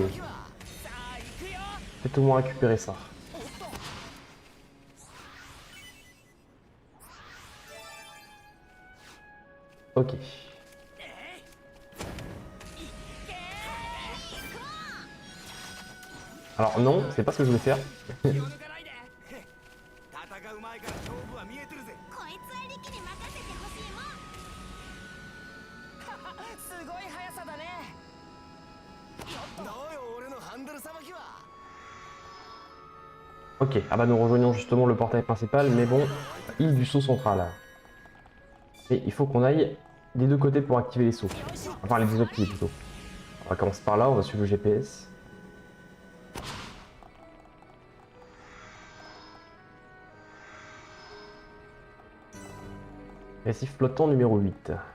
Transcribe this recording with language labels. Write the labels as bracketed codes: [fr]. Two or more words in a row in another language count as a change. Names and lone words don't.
[fr] Peut-être au moins récupérer ça. Ok. Alors non, c'est pas ce que je voulais faire. [ja] 戦う前から勝負は見えてるぜこいつはリキに任せてほしいもんすごい速さだねどうよ俺のハンドルさばきは [fr] Ok, ah bah nous rejoignons justement le portail principal, mais bon, île du saut central. Et il faut qu'on aille des deux côtés pour activer les sauts. Enfin les deux autres pieds plutôt. On va commencer par là, on va suivre le GPS. Récif flottant numéro 8.